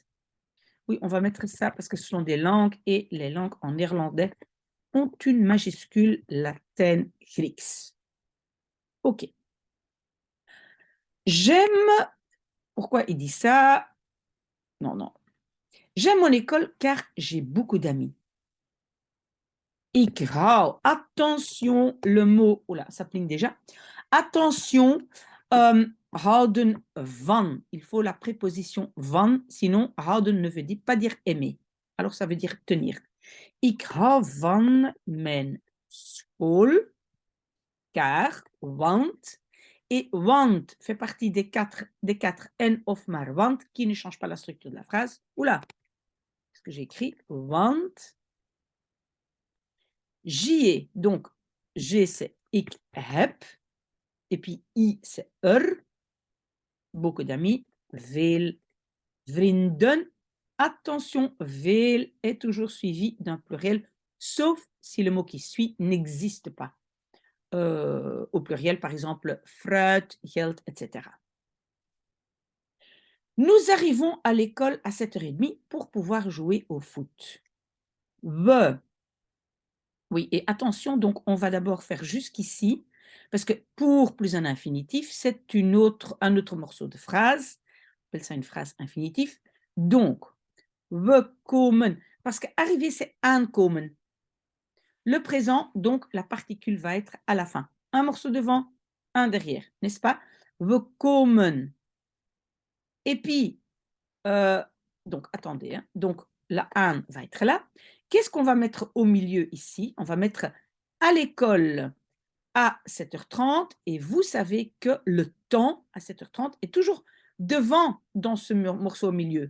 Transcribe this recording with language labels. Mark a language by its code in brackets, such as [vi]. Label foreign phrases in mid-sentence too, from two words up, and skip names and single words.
[fr] Oui, on va mettre ça parce que ce sont des langues et les langues en néerlandais ont une majuscule latine Grieks. OK. J'aime, pourquoi il dit ça? Non, non. J'aime mon école car j'ai beaucoup d'amis. [nl] Ik hou. [fr] Attention, le mot, oula, ça pligne déjà. Attention, [nl] houden van. [fr] Il faut la préposition van, sinon houden ne veut pas dire aimer. Alors ça veut dire tenir. [nl] Ik hou van mijn school, [fr] car, want, et want fait partie des quatre N [nl] of maar want [fr] qui ne change pas la structure de la phrase. Oula, qu'est-ce que j'ai écrit? Want, j'y ai. Donc, j'ai c'est [nl] ik heb, [fr] et puis I c'est beaucoup d'amis, [nl] veel vrienden. [fr] Attention, veel est toujours suivi d'un pluriel, sauf si le mot qui suit n'existe pas. Au pluriel, par exemple, fruit, geld, etc. Nous arrivons à l'école à 7h30 pour pouvoir jouer au foot. [nl] We. [fr] Oui, et attention, donc on va d'abord faire jusqu'ici, parce que pour plus un infinitif, c'est un autre morceau de phrase. On appelle ça une phrase infinitif. Donc, [nl] we komen, [fr] parce qu'arriver, c'est aankomen. le présent, donc la particule va être à la fin. Un morceau devant, un derrière, n'est-ce pas? [nl] We komen. [fr] Et puis, donc attendez, hein, donc la aan va être là. Qu'est-ce qu'on va mettre au milieu ici? On va mettre à l'école à 7h30 et vous savez que le temps à 7h30 est toujours devant dans ce morceau au milieu.